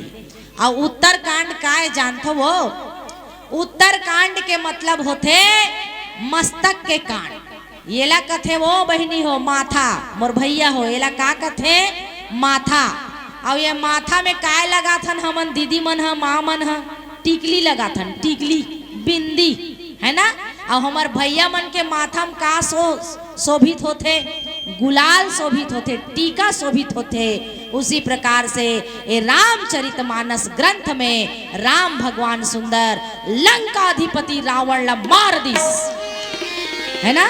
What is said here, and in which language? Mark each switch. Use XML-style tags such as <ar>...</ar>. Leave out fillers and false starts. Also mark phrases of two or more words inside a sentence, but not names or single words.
<hne>और उत्तरकांड काय जानथो वो, उत्तरकांड के मतलब होते मस्तक के कांड। येला कथे वो बहनी हो माथा, मोर भैया हो, येला का कथे माथा। और ये माथा में काय लगा थन हमन दीदी मन ह माँ मन ह, टिकली लगा थन, टिकली बिंदी, है ना। और हमार भैया मन के माथा में का शोभित होते, गुलाल शोभित होते, टीका शोभित होते। उसी प्रकार से ये रामचरितमानस ग्रंथ में राम भगवान सुंदर लंकाधिपति रावण ला मार दिस, है ना।</hne>